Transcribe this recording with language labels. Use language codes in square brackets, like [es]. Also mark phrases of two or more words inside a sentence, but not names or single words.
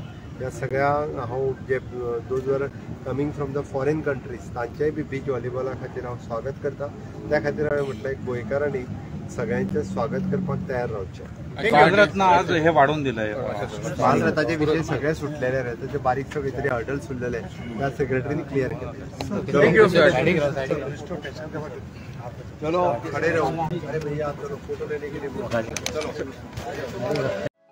[kok] ह्या सगळ्यांक हांव जे [en] those were coming from the foreign countries [kok] तांचेय बी बीच व्हॉलीबॉला खातीर हांव स्वागत करता. त्या खातीर हांवें म्हटलें गोंयकारांनी सगळ्यांचें स्वागत करपाक तयार रावचें. [mr] बालरत्न आज हे वाढवून दिलंय. बालरथाचे विशय सगळे सुटलेले रे. त्याचे बारीक सगळे तरी हर्डल्स उरलेले त्या सेक्रेटरीने क्लियर केले. [hi] चलो खड़े रहो. अरे भैया आप लोग फोटो लेने के लिए